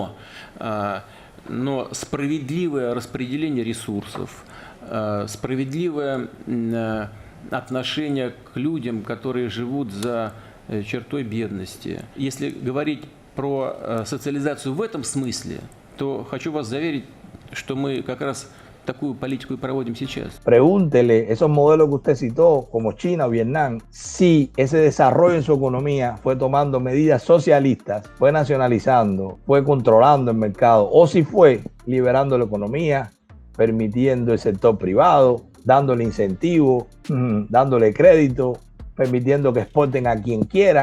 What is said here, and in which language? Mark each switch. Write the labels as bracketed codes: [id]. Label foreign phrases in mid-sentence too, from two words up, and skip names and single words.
[ru] Но справедливое распределение ресурсов, справедливое отношение к людям, которые живут за чертой бедности. Если говорить про социализацию в этом смысле, то хочу вас заверить, что мы как раз такую политику y проводим сейчас. [es] Pregúntele esos modelos que usted citó, como China o Vietnam, si ese desarrollo en su economía fue tomando medidas socialistas, fue nacionalizando, fue controlando el mercado, o si fue liberando la economía, permitiendo el sector privado, dándole incentivos, dándole crédito, permitiendo que exporten a quien quiera.